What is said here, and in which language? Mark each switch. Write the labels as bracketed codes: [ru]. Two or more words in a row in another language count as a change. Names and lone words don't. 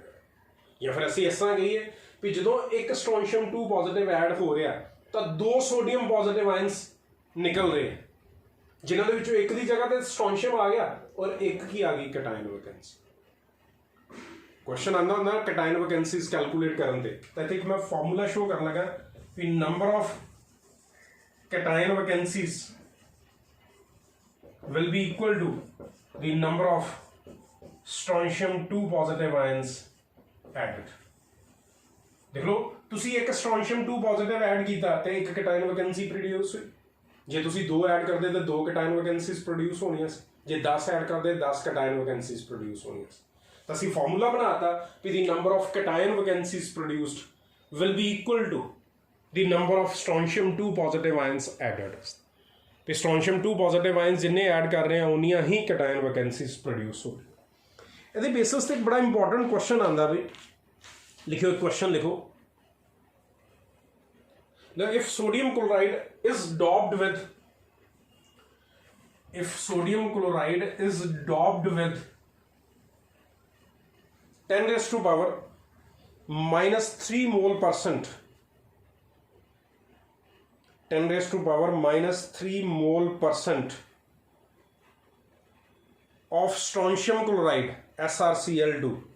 [pa] ਜਾਂ ਫਿਰ ਅਸੀਂ ਇਸ ਤਰ੍ਹਾਂ ਕਹੀਏ ਵੀ ਜਦੋਂ ਇੱਕ [en] strontium 2 positive [pa] ਐਡ ਹੋ ਰਿਹਾ ਤਾਂ [en] 2 sodium positive ions [pa] ਨਿਕਲ ਰਹੇ, ਜਿਨ੍ਹਾਂ ਦੇ ਵਿੱਚੋਂ ਇੱਕ ਦੀ ਜਗ੍ਹਾ ਤੇ strontium ਆ ਗਿਆ ਔਰ ਇੱਕ ਕੀ ਆ ਗਈ, [en] cation vacancy। [pa] ਕੁਐਸਚਨ ਆਉਂਦਾ ਹੁੰਦਾ [en] cation vacancies [pa] ਕੈਲਕੂਲੇਟ ਕਰਨ ਤੇ, ਤਾਂ ਇੱਥੇ ਇੱਕ ਮੈਂ ਫਾਰਮੂਲਾ ਸ਼ੋ ਕਰਨ ਲੱਗਾ ਵੀ [en] number of cation vacancies will be equal to the number of strontium 2 positive ions added. [pa] ਦੇਖ ਲੋ ਤੁਸੀ ਇੱਕ [en] strontium 2 positive [pa] ਐਡ ਕੀਤਾ ਤੇ ਇੱਕ [en] cation vacancy [pa] ਪ੍ਰੋਡਿਊਸ ਹੋਈ, ਜੇ ਤੁਸੀ 2 ਐਡ ਕਰਦੇ ਤੇ 2 [en] cation vacancies [pa] ਪ੍ਰੋਡਿਊਸ ਹੋਣੀਆਂ, ਜੇ 10 ਐਡ ਕਰਦੇ 10 [en] cation vacancies [pa] ਪ੍ਰੋਡਿਊਸ ਹੋਣੀਆਂ। ਤੋ ਅਸੀਂ ਫਾਰਮੂਲਾ ਬਣਾਤਾ ਕਿ [en] the number of cation vacancies produced will be equal to the number of strontium 2 positive ions added। [pa] ਤੇ [en] strontium 2 positive ions [pa] ਜਿੰਨੇ ਐਡ ਕਰ ਰਹੇ ਹੈਂ ਉਨੀਆਂ ਹੀ [en] cation vacancies [pa] ਪ੍ਰੋਡਿਊਸ ਹੋ ਰਹੀ। ਇਹਦੇ ਬੇਸਿਸ ਤੇ ਇੱਕ ਬੜਾ ਇੰਪੋਰਟੈਂਟ ਕੁਐਸਚਨ ਆਉਂਦਾ ਵੀ, ਲਿਖਿਓ ਇੱਕ ਕੁਐਸਚਨ ਲਿਖੋ, [en] if sodium chloride is doped with 10 raised to power minus 3 mole percent, 10 raised to power minus 3 mole percent of strontium chloride SrCl2,